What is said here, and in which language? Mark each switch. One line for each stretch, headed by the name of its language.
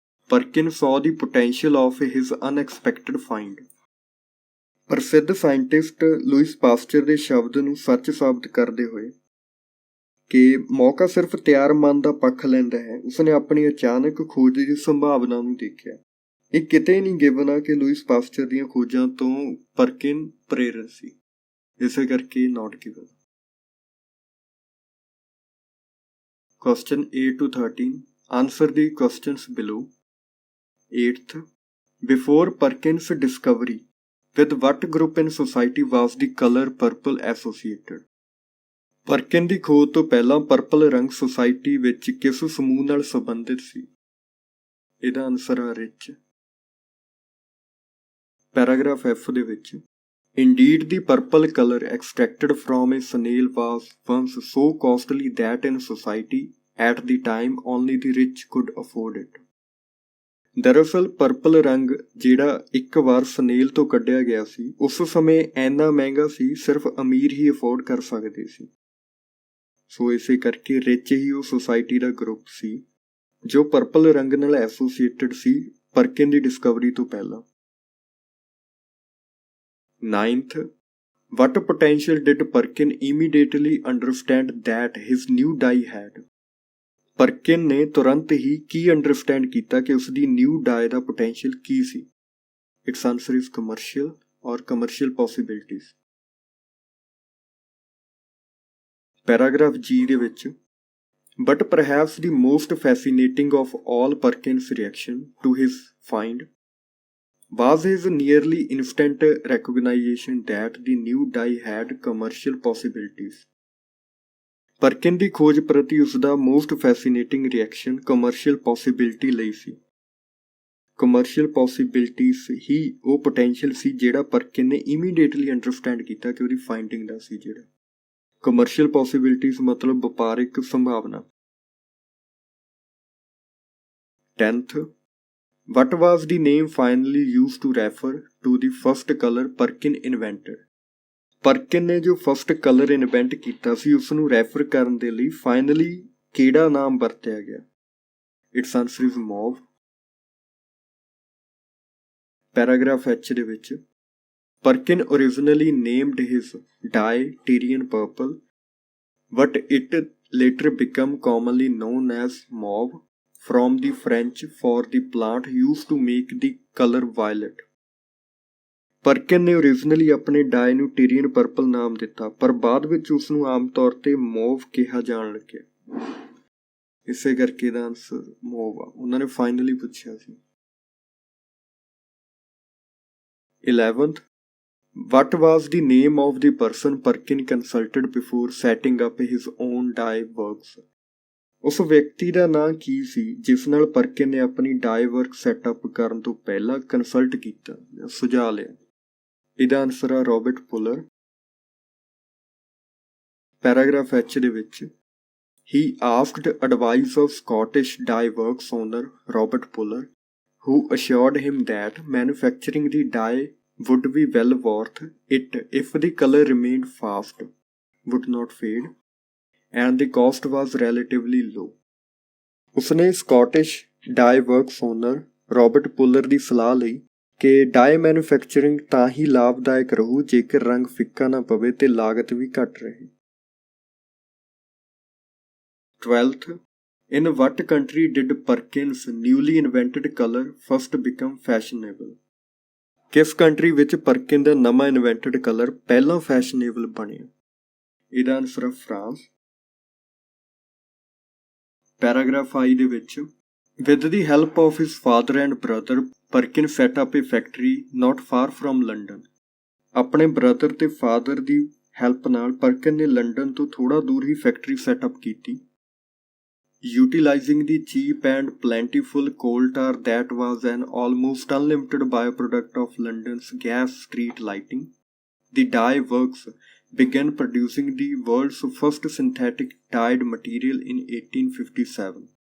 English: Perkin saw the potential of his unexpected find.
Punjabi: ਪ੍ਰਸਿੱਧ scientist Louis pastor ਦੇ ਸ਼ਬਦ ਨੂੰ ਸੱਚ ਸਾਬਤ ਕਰਦੇ ਹੋਏ ਕਿ ਮੌਕਾ ਸਿਰਫ ਤਿਆਰ ਮਨ ਦਾ ਪੱਖ ਲੈਂਦਾ ਹੈ, ਉਸਨੇ ਆਪਣੀ ਅਚਾਨਕ ਖੋਜ ਦੀ ਸੰਭਾਵਨਾ ਨੂੰ ਦੇਖਿਆ। ਇਹ ਕਿਤੇ ਨਹੀਂ ਗਿਵਨ ਆ ਕਿ ਲੂਇਸ ਪਾਸਚਰ ਦੀਆਂ ਖੋਜਾਂ ਤੋਂ ਪਰਕਿਨ ਪ੍ਰੇਰਿਤ ਸੀ, ਇਸੇ ਕਰਕੇ ਨਾਟ given.
English: Question 8 to 13. Answer the questions below. 8th, before Perkin's discovery, with what group in society was the color purple associated?
Punjabi: ਪਰਕਿਨ ਦੀ ਖੋਜ ਤੋਂ ਪਹਿਲਾਂ ਪਰਪਲ ਰੰਗ ਸੁਸਾਇਟੀ ਵਿੱਚ ਕਿਸ ਸਮੂਹ ਨਾਲ ਸੰਬੰਧਿਤ ਸੀ? ਇਹਦਾ ਆਨਸਰ ਆ ਰਿਚ। ਪੈਰਾਗ੍ਰਾਫ F ਦੇ ਵਿੱਚ
English: Indeed, the purple color extracted from a snail was once so costly that in society at the time only the rich could afford it.
Punjabi: ਦਰਅਸਲ ਪਰਪਲ ਰੰਗ ਜਿਹੜਾ ਇੱਕ ਵਾਰ ਸਨੇਲ ਤੋਂ ਕੱਢਿਆ ਗਿਆ ਸੀ, ਉਸ ਸਮੇਂ ਇੰਨਾ ਮਹਿੰਗਾ ਸੀ ਸਿਰਫ ਅਮੀਰ ਹੀ ਅਫੋਰਡ ਕਰ ਸਕਦੇ ਸੀ। ਸੋ ਇਸੇ ਕਰਕੇ ਰਿਚ ਹੀ ਉਹ ਸੁਸਾਇਟੀ ਦਾ ਗਰੁੱਪ ਸੀ ਜੋ ਪਰਪਲ ਰੰਗ ਨਾਲ ਐਸੋਸੀਏਟਡ ਸੀ ਪਰਕਿਨ ਦੀ ਡਿਸਕਵਰੀ ਤੋਂ ਪਹਿਲਾਂ।
English: 9th, what potential did Perkin immediately understand that his new dye had?
Punjabi: ਪਰਕਿਨ ਨੇ ਤੁਰੰਤ ਹੀ ਕੀ ਅੰਡਰਸਟੈਂਡ ਕੀਤਾ ਕਿ ਉਸ ਦੀ new dye ਦਾ potential Ki ਸੀ?
English: Its answer is commercial or commercial possibilities.
Punjabi: ਪੈਰਾਗ੍ਰਾਫ G ਦੇ ਵਿੱਚ
English: But perhaps the most fascinating of all Perkin's reaction to his find was his nearly instant recognition that the new dye had commercial possibilities.
Punjabi: ਪਰਕਿਨ ਦੀ ਖੋਜ ਪ੍ਰਤੀ ਉਸਦਾ most fascinating reaction commercial possibility ਲਈ ਸੀ। Commercial possibilities ਹੀ ਉਹ potential ਸੀ ਜਿਹੜਾ ਪਰਕਿਨ ਨੇ immediately understand ਕੀਤਾ ਕਿ ਉਹਦੀ ਫਾਈਂਡਿੰਗ ਦਾ ਸੀ। ਜਿਹੜਾ ਕਮਰਸ਼ੀਅਲ ਪੋਸੀਬਿਲਿਟੀਜ਼ ਮਤਲਬ ਵਪਾਰਿਕ ਸੰਭਾਵਨਾ।
English: 10th, what was the name finally used to refer to the first color Perkin invented?
Punjabi: ਪਰਕਿਨ ਨੇ ਜੋ ਫਸਟ ਕਲਰ ਇਨਵੈਂਟ ਕੀਤਾ ਸੀ ਉਸ ਨੂੰ ਰੈਫਰ ਕਰਨ ਦੇ ਲਈ ਫਾਈਨਲੀ ਕਿਹੜਾ ਨਾਮ ਵਰਤਿਆ ਗਿਆ?
English: Its answer is mauve.
Punjabi: Paragraph H ਦੇ ਵਿੱਚ
English: Perkin originally named his dye Tyrian purple, but it later became commonly known as mauve from the French for the plant used to make the color violet.
Punjabi: ਪਰਕਿਨ ਨੇ originally ਆਪਣੇ ਡਾਈ ਨੂੰ ਟੀਰੀਅਨ purple ਨਾਮ ਦਿੱਤਾ, ਪਰ ਬਾਅਦ ਵਿੱਚ ਉਸ ਨੂੰ ਆਮ ਤੌਰ ਤੇ ਮੋਵ ਕਿਹਾ ਜਾਣ ਲੱਗਿਆ। ਇਸੇ ਕਰਕੇ ਇਹਦਾ ਆਨਸਰ ਮੋਵ ਆ, ਉਹਨਾਂ ਨੇ ਫਾਈਨਲੀ ਪੁੱਛਿਆ ਸੀ।
English: 11th, what was the name of the person Perkin consulted before setting up his own dye works?
Punjabi: ਉਸ ਵਿਅਕਤੀ ਦਾ ਨਾਂ ਕੀ ਸੀ ਜਿਸ ਨਾਲ ਪਰਕਿਨ ਨੇ ਆਪਣੀ ਡਾਈ ਵਰਕ ਸੈਟਅਪ ਕਰਨ ਤੋਂ ਪਹਿਲਾਂ ਕੰਸਲਟ ਕੀਤਾ, ਸੁਝਾਅ ਲਿਆ? ਇਹਦਾ ਆਨਸਰ ਆ ਰੋਬਰਟ ਪੁਲਰ। ਪੈਰਾਗ੍ਰਾਫ H ਦੇ ਵਿੱਚ
English: He asked advice of Scottish dye works owner Robert Puller, who assured him that manufacturing the dye would be well worth it if the color remained fast, would not fade, and the cost was relatively low.
Punjabi: ਉਸਨੇ Scottish ਡਾਈ works owner Robert puller ਦੀ ਸਲਾਹ ਲਈ ਕਿ ਡਾਈ manufacturing ਤਾਂ ਹੀ ਲਾਭਦਾਇਕ ਰਹੂ ਜੇਕਰ ਰੰਗ ਫਿੱਕਾ ਨਾ ਪਵੇ ਤੇ ਲਾਗਤ ਵੀ ਘੱਟ ਰਹੇ।
English: 12th, in what country did Perkin's newly invented color first become fashionable?
Punjabi: ਕਿਸ ਕੰਟਰੀ ਵਿੱਚ ਪਰਕਿਨ ਦਾ ਨਵਾਂ ਇਨਵੈਂਟਡ ਕਲਰ ਪਹਿਲਾਂ ਫੈਸ਼ਨੇਬਲ ਬਣਿਆ? ਇਹਦਾ ਆਨਸਰ ਹੈ ਫਰਾਂਸ। ਪੈਰਾਗ੍ਰਾਫ I ਦੇ ਵਿੱਚ
English: With the help of his father and brother, Perkin set up a factory not far from London.
Punjabi: ਆਪਣੇ ਬ੍ਰਦਰ ਤੇ ਫਾਦਰ ਦੀ ਹੈਲਪ ਨਾਲ ਪਰਕਿਨ ਨੇ ਲੰਡਨ ਤੋਂ ਥੋੜ੍ਹਾ ਦੂਰ ਹੀ ਫੈਕਟਰੀ ਸੈਟਅਪ ਕੀਤੀ।
English: Utilizing the cheap and plentiful coal tar that was an almost unlimited byproduct of London's gas street lighting, the dye works began producing the world's first synthetic dyed material in 1857.